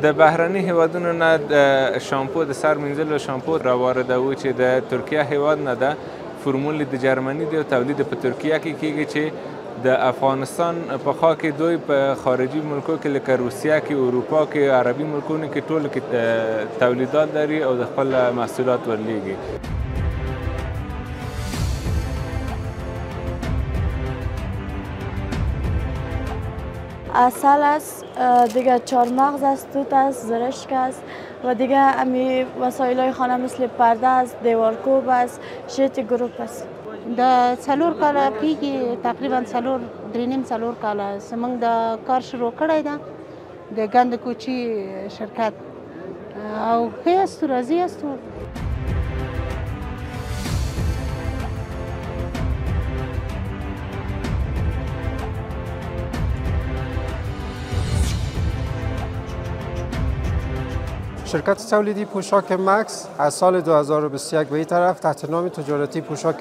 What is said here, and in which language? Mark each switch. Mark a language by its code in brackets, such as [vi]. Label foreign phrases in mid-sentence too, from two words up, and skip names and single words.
[ps] د بهرني هیوادونو نه د شامپو د سر مینځلو شامپو راواردوو چې د ترکیه هیواد نه ده، فرمول د جرمني دی او تولید په ترکیه کې کیږي چې د افغانستان په خوا کې دوی په خارجي ملکو کې لکه روسیه کې، اروپا کې، عربي ملکونو کې ټولو کې تولیدات لري او د خپل محصولات ورلیږي. [fa] عسل است، دیگه چهارمغز است، توت است، زرشک است و دیگه امی وسایل خانه مثل پرده است، دیوارکوب است، شیت گروپ است. [ps] د 4 کاله کېږي، تقریبا 3.5 کاله زموږ د کار شروع کړی ده د ګند کوچي شرکت او ښه استو راضي استو. [fa] شرکت تولیدی پوشاک مکس از سال 2021 به این طرف تحت نام تجارتی پوشاک